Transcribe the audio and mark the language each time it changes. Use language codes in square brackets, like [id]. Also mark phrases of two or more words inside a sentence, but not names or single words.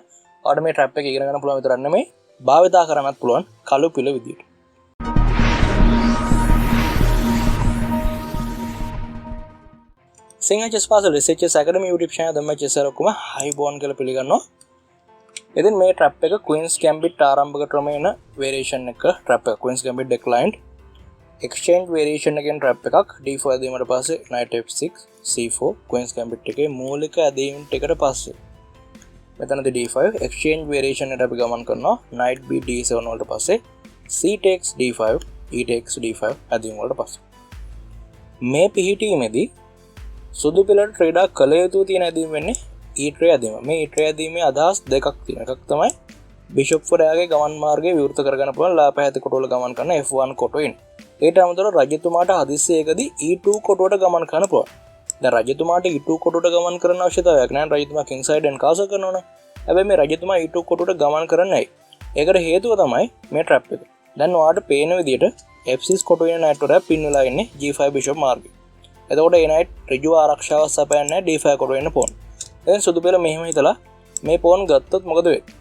[si] ඔයාලට මේ ට්‍රැප් එක ඉගෙන ගන්න පුළුවන් විතරක් නෙමෙයි භාවිතා කරන්නත් පුළුවන් කළු පිළ විදියට. SHS පාසල SHS Academy [en] YouTube channel [si] දැම්ම chess ඔක්කොම highborn කියලා පිළිගන්නවා. ඉතින් මේ ට්‍රැප් එක [en] Queen's Gambit ආරම්භක ක්‍රමේන variation එක ට්‍රැප් එක Queen's Gambit declined exchange variation again trap [si] එකක් d4 ඇදීමට පස්සේ [en] knight f6 c4 queen's gambit [si] එකේ මූලික ඇදීමට එකට පස්සේ මෙතනදී [en] d5 exchange variation [si] එකට අපි ගමන් කරනවා [en] knight b d7 [si] වලට පස්සේ [en] c takes d5 e takes d5 [si] ඇදීම වලට පස්සේ මේ පිහිටීමේදී සුදු පිළට ක්‍රීඩා කළ යුතු තියෙන ඇදීම වෙන්නේ [en] e tray [si] ඇදීම. මේ [en] e tray [si] ඇදීමේ අදහස් දෙකක් තියෙනවා. එකක් තමයි bishop වරයාගේ ගමන් මාර්ගය විවෘත කරගන්න පුළුවන් ලාපැහැත කොටුවල ගමන් කරන f1 කොටුවෙන්. ඒට අමතරව රජතුමාට හදිස්සියකදී e2 කොටුවට ගමන් කරන්න පුළුවන්. දැන් රජතුමාට e2 කොටුවට ගමන් කරන්න අවශ්‍යතාවයක් නැහැ. රජතුමා [en] king side and castle [si] කරනවනේ. හැබැයි මේ රජතුමා e2 කොටුවට ගමන් කරන්නේ නැහැ. ඒකට හේතුව තමයි මේ trap එක. දැන් ඔයාලට පේන විදිහට f6 කොටුවේ knight වරයා පින් වෙලා ඉන්නේ g5 bishop මාර්ගයේ. එතකොට ඒ knight ඍජුව ආරක්ෂාව සපයන්නේ d5 කොටුවේ ඉන්න pawn. දැන් සුදු පෙළ මෙහෙම හිතලා මේ pawn ගත්තොත් මොකද වෙන්නේ?